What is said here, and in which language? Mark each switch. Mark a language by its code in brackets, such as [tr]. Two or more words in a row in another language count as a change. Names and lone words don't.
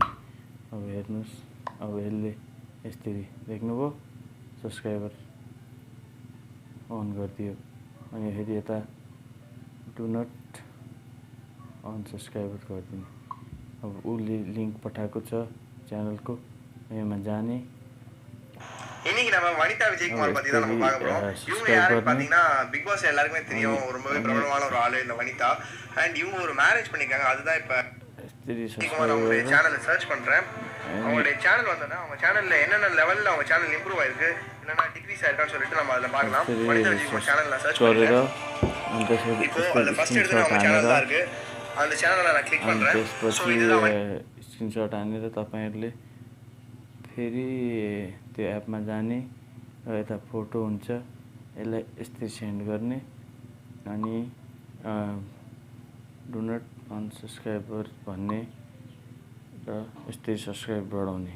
[ne] अब हेर्नुहोस्, अब यसले यसरी देख्नुभयो सब्सक्राइबर अन गरिदियो अनि फेरि यता [en] do not unsubscriber [ne] गरिदिने। अब उसले लिङ्क पठाएको छ च्यानलको, यसमा जाने। [ta] இன்னைக்கு நம்ம வனிதா விஜயகுமார் பத்தி தான் நம்ம பார்க்க போறோம். இவங்க யாருன்னு பாத்தீங்கன்னா பிக் பாஸ் எல்லாருக்குமே தெரியும், ரொம்பவே பிரபலமான ஒரு ஆளு இந்த வனிதா. அண்ட் இவங்க ஒரு மேரேஜ் பண்ணிருக்காங்க. அதுதான் இப்ப விஜயகுமார் அவங்களுடைய சேனலை சர்ச் பண்றேன். அவங்களுடைய சேனல் வந்தோன்னா அவங்க சேனல்ல என்னென்ன லெவல்ல அவங்க சேனல் இம்ப்ரூவ் ஆயிருக்கு, என்னென்ன டிக்ரீஸ் ஆயிருக்கான்னு சொல்லிட்டு நம்ம அதில் பார்க்கலாம். வனிதா விஜயகுமார் சேனல்ல சர்ச் பண்ணுறேன். இப்போ அதில் ஃபர்ஸ்ட் எடுத்து அவங்க சேனல் தான் இருக்கு. அந்த சேனலை நான் கிளிக் பண்றேன். ஸோ இதுதான் [ne] स्क्रिनसट हानेर तपाईँहरूले फेरि त्यो एपमा जाने र यता फोटो हुन्छ यसलाई यस्तै सेन्ड गर्ने अनि [en] do not unsubscriber [ne] भन्ने र यस्तै सब्सक्राइब बढाउने।